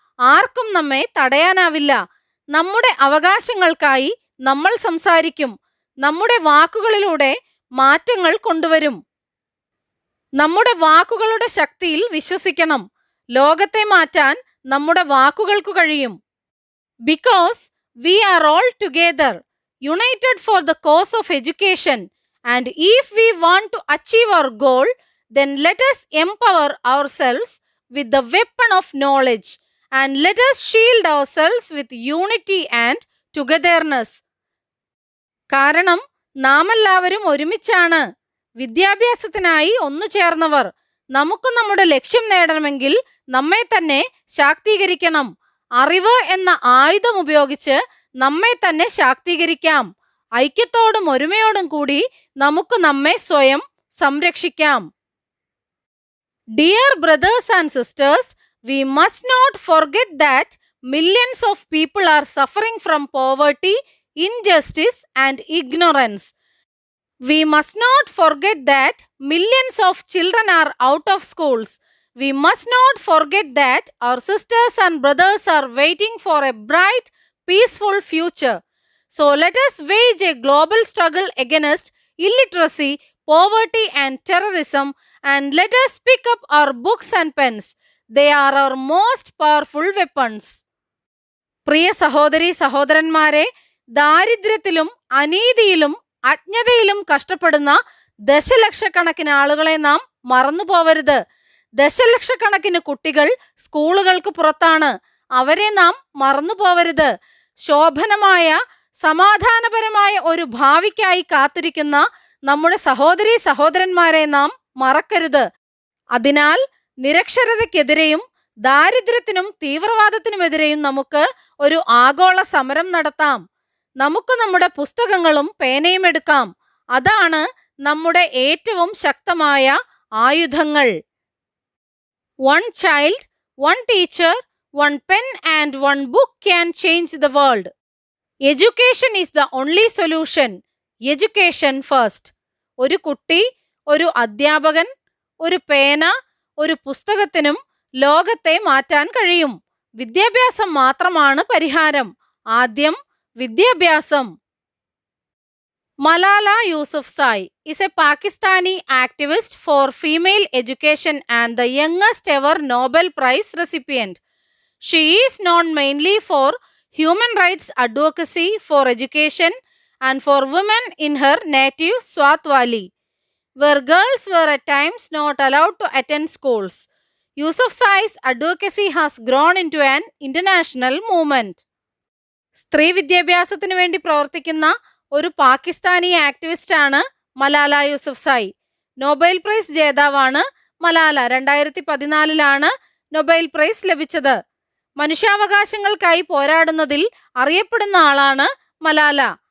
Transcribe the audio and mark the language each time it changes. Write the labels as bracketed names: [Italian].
[Malayalam] ആർക്കും നമ്മെ തടയാനാവില്ല. നമ്മുടെ അവകാശങ്ങൾക്കായി നമ്മൾ സംസാരിക്കും. നമ്മുടെ വാക്കുകളിലൂടെ മാറ്റങ്ങൾ കൊണ്ടുവരും. നമ്മുടെ വാക്കുകളുടെ ശക്തിയിൽ വിശ്വസിക്കണം. ലോകത്തെ മാറ്റാൻ നമ്മുടെ വാക്കുകൾക്കു കഴിയും. [English] Because we are all together, united for the cause of education, and if we want to achieve our goal, then let us empower ourselves with the weapon of knowledge, and let us shield ourselves with unity and togetherness. [Malayalam] കാരണം നാമെല്ലാവരും ഒരുമിച്ചാണ്, വിദ്യാഭ്യാസത്തിനായി ഒന്നു ചേർന്നവർ. നമുക്ക് നമ്മുടെ ലക്ഷ്യം നേടണമെങ്കിൽ നമ്മെ തന്നെ ശാക്തീകരിക്കണം. അറിവ് എന്ന ആയുധം ഉപയോഗിച്ച് നമ്മെ തന്നെ ശാക്തീകരിക്കാം. ഐക്യത്തോടും ഒരുമയോടും കൂടി നമുക്ക് നമ്മെ സ്വയം സംരക്ഷിക്കാം. [English] Dear brothers and sisters, we must not forget that millions of people are suffering from poverty, injustice and ignorance. We must not forget that millions of children are out of schools. We must not forget that our sisters and brothers are waiting for a bright, peaceful future. So let us wage a global struggle against illiteracy, poverty and terrorism, and let us pick up our books and pens. They are our most powerful weapons. [Malayalam] പ്രിയ സഹോദരീ സഹോദരന്മാരെ, ദാരിദ്ര്യത്തിലും അനീതിയിലും അജ്ഞതയിലും കഷ്ടപ്പെടുന്ന ദശലക്ഷക്കണക്കിന് ആളുകളെ നാം മറന്നു പോവരുത്. ദശലക്ഷക്കണക്കിന് കുട്ടികൾ സ്കൂളുകൾക്ക് പുറത്താണ്. അവരെ നാം മറന്നു പോവരുത്. ശോഭനമായ സമാധാനപരമായ ഒരു ഭാവിക്കായി കാത്തിരിക്കുന്ന നമ്മുടെ സഹോദരീ സഹോദരന്മാരെ നാം മറക്കരുത്. അതിനാൽ നിരക്ഷരതയ്ക്കെതിരെയും ദാരിദ്ര്യത്തിനും തീവ്രവാദത്തിനുമെതിരെയും നമുക്ക് ഒരു ആഗോള സമരം നടത്താം. നമുക്ക് നമ്മുടെ പുസ്തകങ്ങളും പേനയും എടുക്കാം. അതാണ് നമ്മുടെ ഏറ്റവും ശക്തമായ ആയുധങ്ങൾ. [English] One child, one teacher, one pen and one book can change the world. Education is the only solution. Education first. [Malayalam] ഒരു കുട്ടി, ഒരു അധ്യാപകൻ, ഒരു പേന, ഒരു പുസ്തകത്തിനും ലോകത്തെ മാറ്റാൻ കഴിയും. വിദ്യാഭ്യാസം മാത്രമാണ് പരിഹാരം. ആദ്യം വിദ്യാഭ്യാസം. [English] Malala Yousafzai is a Pakistani activist for female education and the youngest ever Nobel Prize recipient. She is known mainly for human rights advocacy for education and for women in her native Swat Valley, where girls were at times not allowed to attend schools. Yousafzai's advocacy has grown into an international movement. [Malayalam] സ്ത്രീ വിദ്യാഭ്യാസത്തിനു വേണ്ടി പ്രവർത്തിക്കുന്ന ഒരു Pakistani ആക്ടിവിസ്റ്റാണ് Malala Yousafzai. Nobel prize ജേതാവാണ് Malala. 2014 Nobel prize ലഭിച്ചത്. മനുഷ്യാവകാശങ്ങൾക്കായി പോരാടുന്നതിൽ അറിയപ്പെടുന്ന ആളാണ് മലാല.